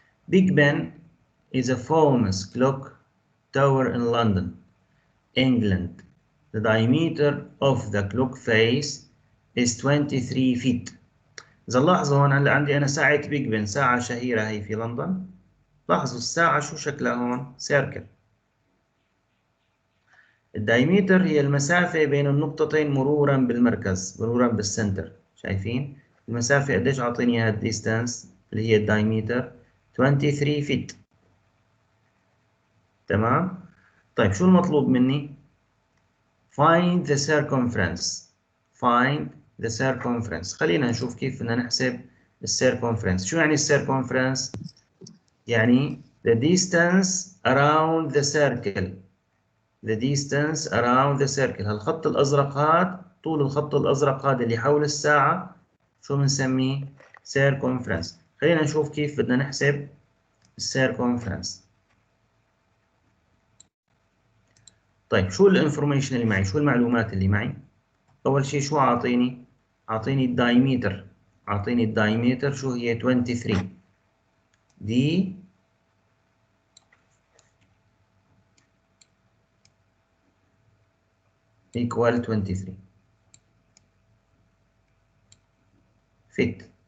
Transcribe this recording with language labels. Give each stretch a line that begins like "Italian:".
English: Big Ben is a famous clock tower in London, England. The diameter of the clock face is 23 feet.
Arabic: إذا لاحظوا هون هلا عندي أنا ساعة بيج بن، ساعة شهيرة هي في لندن. لاحظوا الساعة شو شكلها هون؟ سيركل. الدايمتر هي المسافة بين النقطتين مرورا بالمركز، مرورا بالسنتر. شايفين؟ المسافة قديش أعطيني إياها الديستانس اللي هي الدايمتر؟ 23 feet. تمام؟ طيب شو المطلوب مني؟
English: Find the circumference. Find the circumference.
Arabic: خلينا نشوف كيف بدنا نحسب الcircumference. شو يعني الcircumference؟ يعني
English: the distance around the circle. The distance around the circle.
Arabic: هالخط الأزرق هذا، طول الخط الأزرق هذا اللي حول الساعة شو بنسميه؟ circumference. خلينا نشوف كيف بدنا نحسب الcircumference. طيب شو الانفورميشن اللي معي؟ شو المعلومات اللي معي؟ أول شيء شو أعطيني؟ أعطيني الدايمتر. أعطيني الدايمتر شو هي 23.
English: دي equal 23 feet.